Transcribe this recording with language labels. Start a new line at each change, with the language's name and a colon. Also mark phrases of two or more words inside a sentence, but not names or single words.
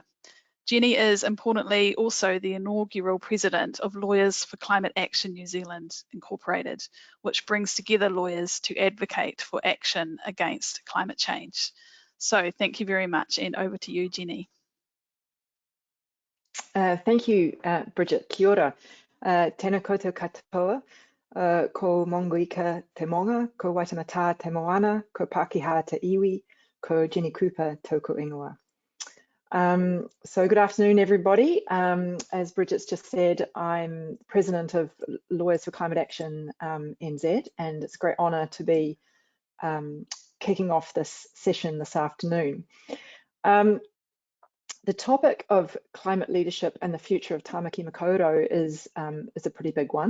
English: Jenny is importantly also the inaugural president of Lawyers for Climate Action New Zealand Incorporated, which brings together lawyers to advocate for action against climate change. So thank you very much, and over to you, Jenny. Thank you, Bridget.
Māori: Kia ora. Tēnā koutou katoa, ko mongoika te monga, ko waitanata te moana, ko Pākehā te iwi, ko Jenny Cooper tōku ingoa.
English: So good afternoon, everybody. As Bridget's just said, I'm president of Lawyers for Climate Action NZ, and it's a great honour to be kicking off this session this afternoon. The topic of climate leadership and the future of Tāmaki Makaurau is a pretty big one.